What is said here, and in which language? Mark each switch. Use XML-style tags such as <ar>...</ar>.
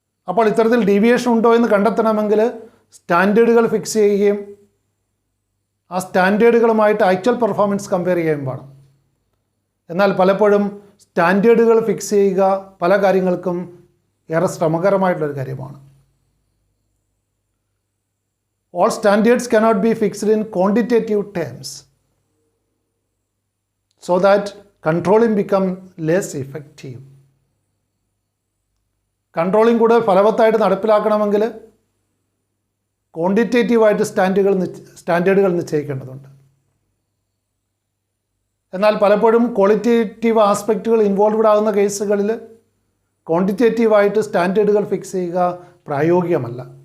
<ml>അപ്പോൾ ഇത്തരത്തിൽ ഡീവിയേഷൻ ഉണ്ടോ എന്ന് കണ്ടെത്തണമെങ്കിൽ സ്റ്റാൻഡേർഡുകൾ ഫിക്സ് ചെയ്യുകയും ആ സ്റ്റാൻഡേർഡുകളുമായിട്ട് ആക്ച്വൽ പെർഫോമൻസ് കമ്പയർ ചെയ്യുകയും വേണം. എന്നാൽ പലപ്പോഴും സ്റ്റാൻഡേർഡുകൾ ഫിക്സ് ചെയ്യുക പല കാര്യങ്ങൾക്കും ഏറെ ശ്രമകരമായിട്ടുള്ളൊരു കാര്യമാണ്.</ml> <en>All standards cannot be fixed in quantitative terms so that controlling become less effective.</en> <ml>Controlling കൂടുതൽ ഫലവത്തായിട്ട് നടപ്പിലാക്കണമെങ്കിൽ ക്വാണ്ടിറ്റേറ്റീവായിട്ട് സ്റ്റാൻഡേർഡുകൾ നിശ്ചയിക്കേണ്ടതുണ്ട്. എന്നാൽ പലപ്പോഴും ക്വാളിറ്റേറ്റീവ് ആസ്പെക്റ്റുകൾ ഇൻവോൾവ്ഡ് ആകുന്ന കേസുകളിൽ ക്വാണ്ടിറ്റേറ്റീവായിട്ട് സ്റ്റാൻഡേർഡുകൾ ഫിക്സ് ചെയ്യുക പ്രായോഗികമല്ല.</ml>